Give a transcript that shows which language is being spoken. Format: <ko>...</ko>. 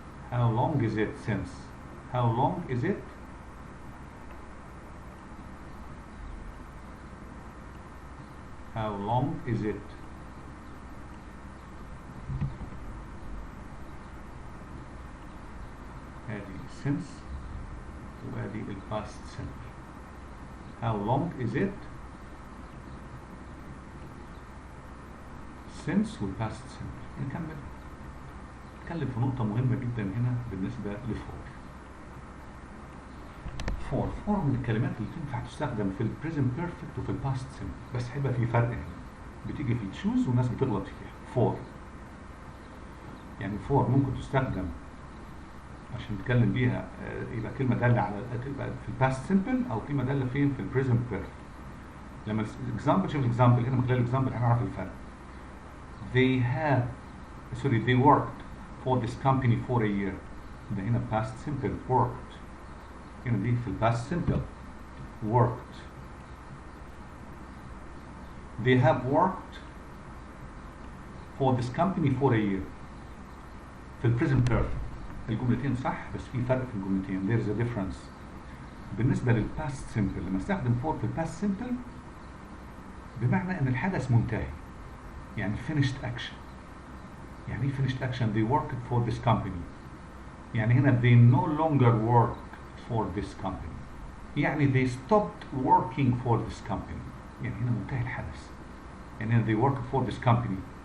<en>how long is it since. how long is it how long is it</en> <ar>ادي</ar> <en>since</en> <ar>وادي الباست</ar> <en>simple. how long is it since والpast simple.</en> <ar>نتكلم في نقطة مهمة جدا هنا بالنسبة لفور. فور من الكلمات اللي تنفع تستخدم في البريزنت بيرفكت وفي الباست سيمبل، بس هيبقى في فرق هنا بتيجي في تشوز والناس بتغلط فيها. فور يعني فور ممكن تستخدم عشان نتكلم بيها يبقى كلمة دالة على تبقى في الباست سيمبل أو كلمة دالة فين في البريزنت بيرفكت. لما الاكزامبل شوف الاكزامبل هنا من خلال الاكزامبل هنعرف الفرق.</ar> <en>they worked for this company for a year.</en> <ar>ده هنا past simple worked. هنا دي في past simple worked.</ar> <en>They have worked for this company for a year.</en> <ar>في present perfect الجملتين صح بس في فرق في الجملتين.</ar> <en>There is a difference.</en> <ar>بالنسبة للpast simple لما استخدم for في past simple بمعنى ان الحدث منتهي، يعني</ar> <en>finished action.</en> <ar>يعني ايه</ar> <en>finished action؟ they worked for this company.</en> <ar>يعني هنا</ar> <en>they no longer work for this company.</en> <ar>يعني</ar> <en>they stopped working for this company.</en> <ar>يعني هنا منتهي الحدث. يعني هنا</ar> <en>they work for this company.</en>